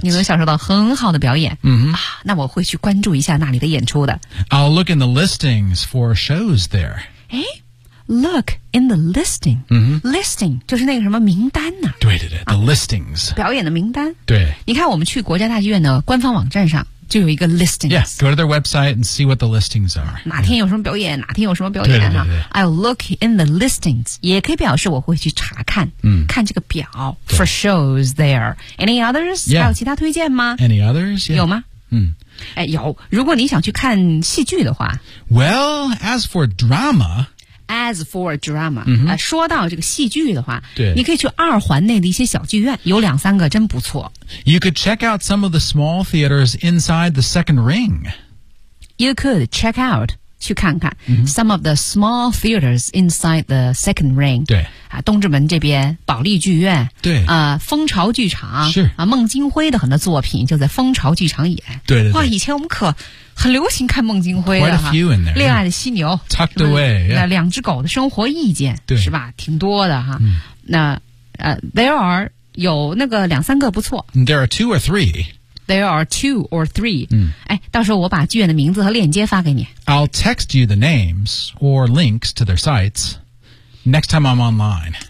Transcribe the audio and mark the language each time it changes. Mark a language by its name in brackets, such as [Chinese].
[Chinese] 你能享受到很好的表演。嗯，那我会去关注一下那里的演出的。 [English] I'll look in the listings for shows there. Look in the listing. [Chinese] Listing 就是那个什么名单呢、啊？对对对、啊、，the listings 表演的名单。对，你看我们去国家大剧院的官方网站上就有一个 listings。 [English] Yeah, go to their website and see what the listings are. [Chinese] 哪天有什么表演？哪天有什么表演呢、啊、？ [English] I'll look in the listings. [Chinese] 也可以表示我会去查看，看这个表 [English] for shows there. Any others? Yeah. [Chinese] 还有其他推荐吗 [English] ？Any others?、Yeah. [Chinese] 有吗？哎，有。如果你想去看戏剧的话 [English] ，Well, as for drama. As for drama,、 [Chinese] 说到这个戏剧的话，对，你可以去二环内的一些小剧院，有两三个真不错。 [English] You could check out some of the small theaters inside the Second Ring. You could check out [Chinese] 去看看、 [English] some of the small theaters inside the Second Ring. [Chinese] 对，啊，东直门这边保利剧院，对，啊、蜂巢剧场是啊，孟京辉的很多作品就在蜂巢剧场演。对对对，哇，以前我们可。很流行看孟京辉的哈，《 恋爱的犀牛》 [English] ，Tucked Away， [Chinese] 那两只狗的生活意见，对，是吧？挺多的哈。那 [English] there are [Chinese] 有那个两三个不错。 [English] There are two or three. There are two or three. 嗯， [Chinese] 哎，到时候我把剧院的名字和链接发给你。 [English] I'll text you the names or links to their sites next time I'm online.